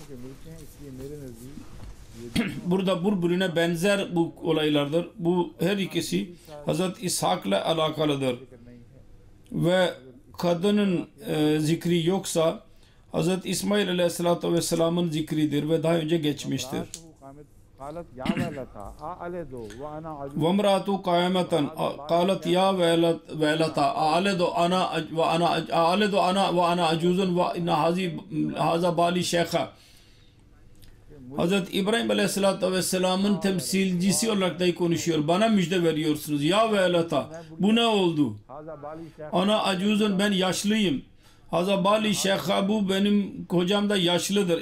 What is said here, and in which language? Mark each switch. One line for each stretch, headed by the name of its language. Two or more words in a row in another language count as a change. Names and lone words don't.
Turkish: Burada birbirine benzer bu olaylardır. Bu her ikisi Hz. İshak'la alakalıdır. Ve kadının zikri yoksa Hz. İsmail
Arabic: عليه الصلاة والسلام'ın
Turkish: zikridir ve daha önce geçmiştir.
Arabic: قالت يا ويلتا أألد وأنا عجوز وامرأة قائمة قالت يا ويلتا أألد أنا وأنا عجوز وإن هذا بالي شيخا.
Turkish: Hazreti İbrahim
Arabic: عليه الصلاة والسلام'ın
Turkish: temsilcisi olarak da konuşuyor. Bana müjde veriyorsunuz.
Arabic: يا ويلتا.
Turkish: Bu ne oldu?
Arabic: أنا عجوز,
Turkish: ben yaşlıyım.
Arabic: هذا بعلي شيخا,
Turkish: bu benim kocam da yaşlıdır.